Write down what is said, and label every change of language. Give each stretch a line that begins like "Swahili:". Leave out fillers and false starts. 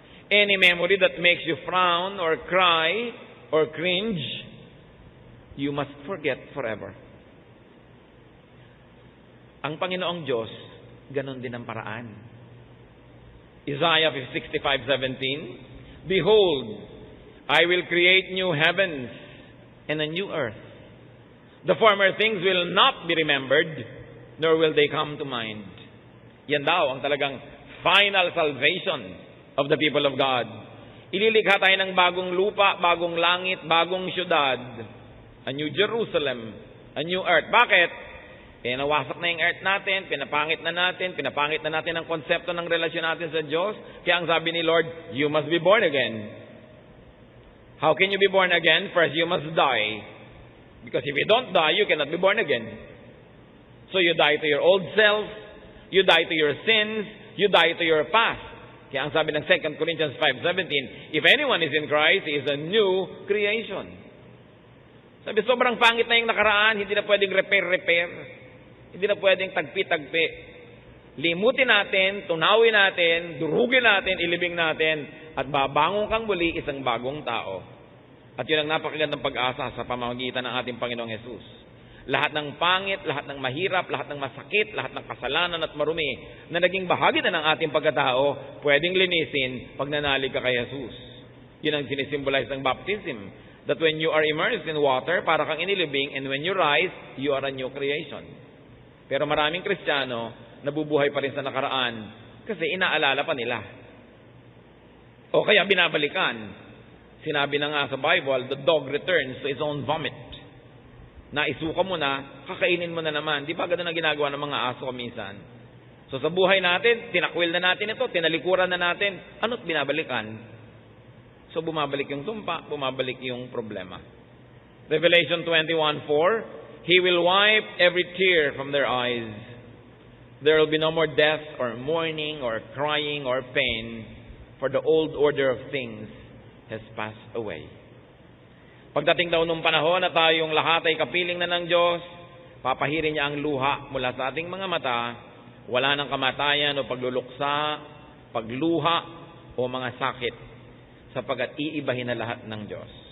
English: Any memory that makes you frown or cry or cringe, you must forget forever.
Filipino: Ang Panginoong Diyos, ganon din ang paraan.
English: Isaiah 65:17, Behold, I will create new heavens and a new earth. The former things will not be remembered, nor will they come to mind.
Filipino: Yan daw ang talagang
English: final salvation of the people of God.
Filipino: Ililikha tayo ng bagong lupa, bagong langit, bagong syudad.
English: A new Jerusalem, a new earth.
Filipino: Bakit? Nawasak na yung earth natin, pinapangit na natin ang konsepto ng relasyon natin sa Diyos. Kaya ang sabi ni Lord,
English: you must be born again. How can you be born again? First, you must die. Because if you don't die, you cannot be born again. So you die to your old self, you die to your sins, you die to your past.
Filipino: Kaya ang sabi ng
English: 2 Corinthians 5:17, if anyone is in Christ, he is a new creation.
Filipino: Sabi, sobrang pangit na yung nakaraan, hindi na pwedeng repair. Hindi na pwedeng tagpi-tagpi. Limutin natin, tunawin natin, durugin natin, ilibing natin, at babangon kang muli isang bagong tao. At yun ang napakagandang pag-asa sa pamamagitan ng ating Panginoong Hesus. Lahat ng pangit, lahat ng mahirap, lahat ng masakit, lahat ng kasalanan at marumi na naging bahagi na ng ating pagkatao, pwedeng linisin pag nanalig ka kay Hesus. Yun ang sinisimbolize ng baptism.
English: That when you are immersed in water,
Filipino: para kang inilibing,
English: and when you rise, you are a new creation.
Filipino: Pero maraming Kristiyano, nabubuhay pa rin sa nakaraan kasi inaalala pa nila. O kaya binabalikan. Sinabi na nga sa Bible,
English: the dog returns to its own vomit.
Filipino: Naisuka mo na, kakainin mo na naman. Di ba ganun ang ginagawa ng mga aso minsan? So sa buhay natin, tinakwil na natin ito, tinalikuran na natin, ano't binabalikan? So bumabalik yung sumpa, bumabalik yung problema.
English: Revelation 21:4, He will wipe every tear from their eyes. There will be no more death or mourning or crying or pain, for the old order of things has passed away.
Filipino: Pagdating daw nung panahon na tayong lahat ay kapiling na ng Diyos, papahirin niya ang luha mula sa ating mga mata, wala nang kamatayan o pagluluksa, pagluha o mga sakit, sapagkat iibahin na lahat ng Diyos.